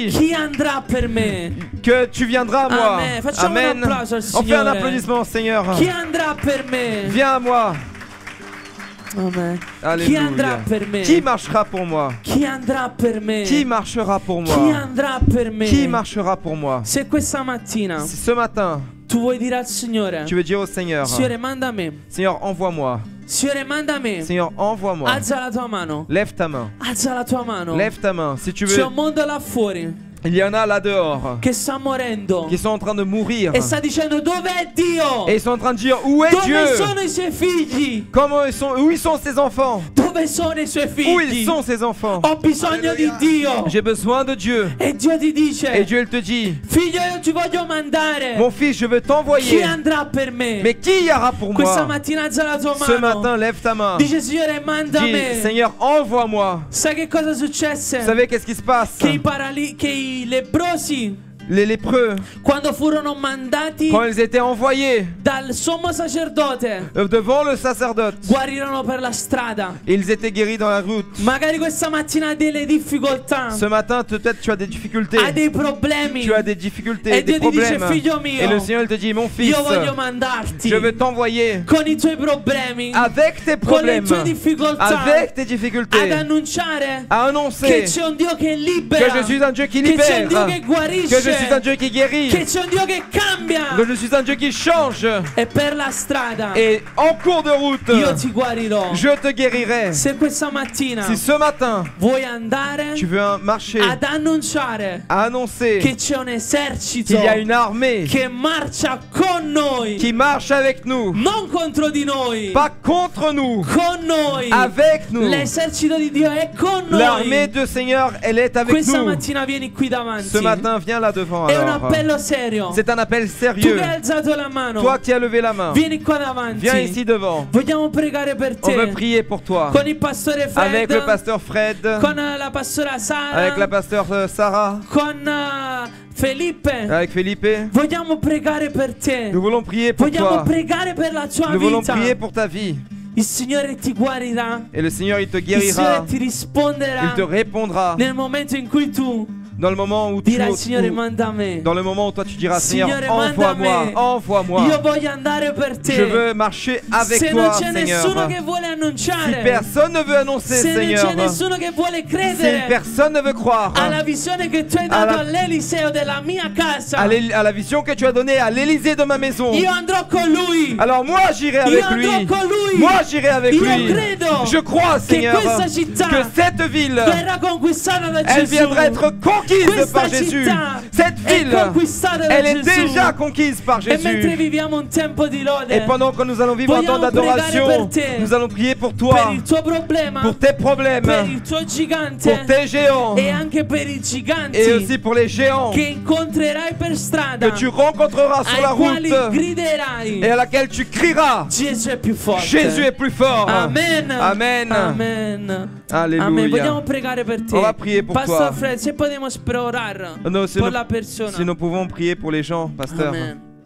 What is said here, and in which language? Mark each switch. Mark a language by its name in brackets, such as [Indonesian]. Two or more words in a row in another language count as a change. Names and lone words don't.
[Italian] chi andrà per me? [French] que tu viendras à moi. [Italian] Amen. Facciamo un [French] Amen. [Italian] applauso al [French] On fait un [Italian] Signore. [French] applaudissement, Seigneur. [Italian] Chi andrà per me? [French] Viens à moi. [Italian] Amen. Chi [French] Alléluia. [Italian] andrà per me? [French] Qui marchera pour moi? [Italian] Chi andrà per me? [French] Qui marchera pour [Italian] Chi [French] moi? [Italian] andrà per me? [French] Qui marchera pour moi? [Italian] Se questa mattina [French] Si ce matin, [Italian] tu vuoi dire al Signore, [French] tu veux dire au Seigneur, [Italian] Signore manda me, [French] Seigneur, envoie-moi. [Italian] Signore manda me, [French] Seigneur, envoie-moi. [Italian] alza la tua mano, [French] Lève ta main. [Italian] alza la tua mano. [French] Lève ta main. Si tu [Italian] C'è [French] veux, [Italian] un mondo là fuori [French] il y en a là dehors [Italian] che sta morendo [French] qui sont en train de mourir. [Italian] e sta dicendo dov'è Dio? [French] Et ils sont en train de dire, où est [Italian] Dove [French] Dieu? [Italian] sono i suoi figli? [French] Où ils sont ses enfants? [Italian] Dove sono i suoi [French] Où ils [Italian] figli? [French] sont ses enfants? [Italian] Ho bisogno di Dio. [French] J'ai besoin de Dieu. [Italian] E Dio ti [French] Et [Italian] dice, [French] Dieu il te dit, [Italian] figlio io ti voglio mandare. [French] mon fils, je veux [Italian] Chi [French] t'envoyer. [Italian] andrà per me? [French] Mais qui ira pour [Italian] Questa [French] moi? [Italian] mattina alza la tua [French] Ce [Italian] mano. [French] matin, lève ta main. [Italian] Dice Signore manda [French] Dis, [Italian] me. [French] Seigneur, envoie-moi. [Italian] Sai che cosa successe? [French] Vous savez qu'est-ce qui se passe? [Italian] Che i leprosi [French] Les lépreux, [Italian] quando furono mandati [French] quand ils étaient envoyés [Italian] dal sommo sacerdote [French] devant le sacerdote, [Italian] guarirono per la strada. [French] ils étaient guéris dans la route. [Italian] Magari questa mattina hai delle difficoltà, [French] Ce matin, peut-être tu as des difficultés. [Italian] hai dei problemi. [French] Tu as des difficultés, [Italian] E [French] des [Italian] Dio ti dice [French] problèmes. [Italian] figlio mio, [French] Et le Seigneur il te dit, mon fils, [Italian] io voglio mandarti [French] je veux t'envoyer [Italian] con i tuoi problemi, [French] avec tes [Italian] con le [French] problèmes, [Italian] tue difficoltà, [French] avec tes [Italian] ad [French] difficultés, [Italian] annunciare [French] à [Italian] che [French] annoncer [Italian] c'è un Dio che [French] que [Italian] libera, [French] je suis un Dieu qui [Italian] che c'è un Dio [French] libère, [Italian] che [French] que [Italian] guarisce, [French] je suis un Dieu qui guérit, [Italian] che c'è un Dio che cambia. [French] que je suis un Dieu qui change. [Italian] E per la strada [French] Et en cours de route, [Italian] io ti guarirò. [French] je te guérirai. [Italian] Se questa mattina [French] Si ce matin, [Italian] vuoi andare [French] tu veux marcher, [Italian] ad annunciare [French] à annoncer [Italian] che c'è un esercito [French] qu'il y a une armée [Italian] che marcia con noi, [French] qui marche avec nous, [Italian] non contro di noi, [French] pas contre nous, [Italian] con noi. [French] avec nous. [Italian] L'esercito di Dio è con [French] L'armée [Italian] noi. [French] du Seigneur, elle est avec [Italian] Questa [French] nous. [Italian] mattina vieni qui davanti. [French] Ce matin, viens là devant [Italian] È un [French] alors. [Italian] appello serio. [French] C'est un appel [Italian] Tu [French] sérieux. [Italian] che hai alzato la mano, [French] Toi qui as levé la main, [Italian] vieni qua davanti. [French] viens ici devant. [Italian] Vogliamo pregare per [French] On veut [Italian] te. [French] prier pour toi. [Italian] Con il pastore Fred, [French] Avec le pasteur Fred, [Italian] con la pastora Sara, [French] avec la pasteur Sarah, [Italian] con Felipe. [French] avec Felipe. [Italian] Vogliamo pregare per te. [French] Nous voulons prier pour [Italian] Vogliamo [French] toi. [Italian] pregare per la tua [French] Nous voulons [Italian] vita. [French] prier pour ta vie. [Italian] Il Signore ti guarirà. [French] Et le Seigneur, il te [Italian] Il Signore [French] guérira. [Italian] ti risponderà [French] Il te répondra [Italian] nel momento in cui tu [French] dans le moment où tu [Italian] dirai al Signore manda a me. [French] dans le moment où toi tu diras [Italian] Signore, [French] Seigneur, envoie-moi, [Italian] manda me. Io [French] envoie-moi. [Italian] voglio andare per te. [French] Je veux marcher avec [Italian] Se [French] toi, [Italian] non c'è [French] Seigneur. [Italian] nessuno che vuole [French] Si [Italian] annunciare, [French] personne ne veut annoncer, [Italian] se non [French] Seigneur, [Italian] c'è nessuno che vuole [French] si [Italian] credere [French] personne ne veut croire [Italian] alla visione che tu hai [French] Alla- [Italian] dato all'Eliseo della mia casa, [French] à la vision que tu as donnée à l'Élysée de ma maison, [Italian] io andrò con lui. [French] alors moi j'irai avec [Italian] Io [French] lui. [Italian] andrò con lui. [French] Moi j'irai avec [Italian] Io [French] lui. [Italian] credo [French] Je crois, [Italian] che [French] Seigneur, [Italian] questa città [French] que cette ville, [Italian] verrà conquistata da [French] elle [Italian] Gesù. [French] viendra être conquise [Italian] Questa [French] par Jésus. [Italian] città [French] Cette [Italian] è [French] ville, [Italian] conquistata da [French] elle est [Italian] Gesù. [French] déjà conquise par [Italian] E mentre [French] Jésus. [Italian] viviamo un tempo di lode [French] Et pendant que nous allons vivre un temps [Italian] vogliamo pregare [French] d'adoration, [Italian] per te, [French] nous allons prier pour [Italian] per [French] toi, [Italian] il tuo problema, [French] pour tes [Italian] per [French] problèmes, [Italian] il tuo gigante [French] pour tes géants, [Italian] e anche per i giganti [French] et aussi pour les géants [Italian] che incontrerai per strada, [French] que tu rencontreras sur la [Italian] ai quali [French] route [Italian] griderai [French] et à laquelle tu crieras. [Italian] Gesù è più forte. [French] Jésus est plus fort. [Italian] Amen. [French] Amen. [Italian] Amen. [French] Alléluia. [Italian] Amen. Vogliamo pregare per te. [French] On va prier pour [Spanish] Pastor [French] toi. [Spanish] Fred, se podemos orar [French] Non, si [Spanish] por [French] nous, [Spanish] la persona. [French] si nous pouvons prier pour les gens, pasteur. Amen.